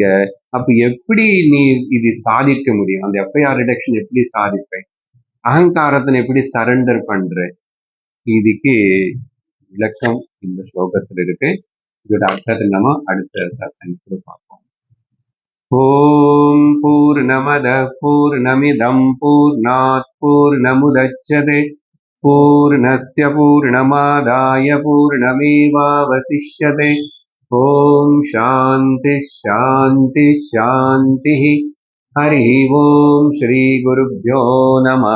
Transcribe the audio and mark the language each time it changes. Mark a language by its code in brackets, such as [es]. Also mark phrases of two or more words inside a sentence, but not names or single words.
[ta] அப்ப எப்படி நீ இது சாதிக்க முடியும்? அந்த [en] FIR reduction [ta] எப்படி சாதிப்பேன்? அகங்காரத்தை எப்படி சரண்டர் பண்ற? இதுக்கு விளக்கம் இந்த ஸ்லோகத்தில் இருக்கு. இதோட அர்த்தத்தை நம்ம அடுத்த சத்சங்கத்தில் பார்ப்போம். [sa] ओम् पूर्णमदः पूर्णमिदं पूर्णात् पूर्णमुदच्यते पूर्णस्य पूर्णमादाय पूर्णमेवावशिष्यते. ओम् शान्ति शान्ति शान्ति. हरि ओम् श्री गुरुभ्यो नमः.